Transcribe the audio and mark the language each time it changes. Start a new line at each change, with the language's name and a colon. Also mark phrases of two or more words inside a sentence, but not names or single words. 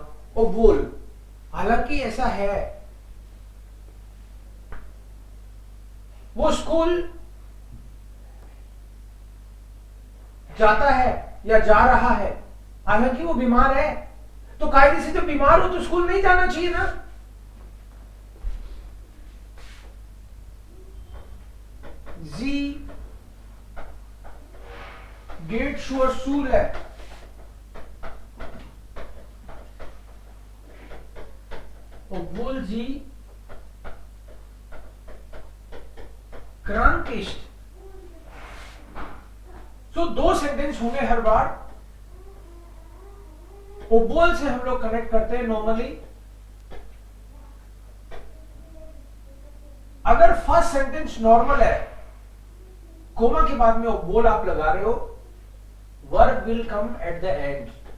Hindi: obwohl, हालांकि ऐसा है. वो स्कूल जाता है या जा रहा है, हालांकि वो बीमार है. तो कायदे से जब बीमार हो तो स्कूल नहीं जाना चाहिए ना.
German: Sie geht zur Schule. Obwohl sie krank ist.
Hindi: तो 2 सेंटेंस होंगे हर बार. obwohl से हम लोग कनेक्ट करते हैं नॉर्मली. अगर
English: first sentence
Hindi: नॉर्मल है, कोमा के बाद में obwohl आप लगा रहे हो,
English: verb will come at the end.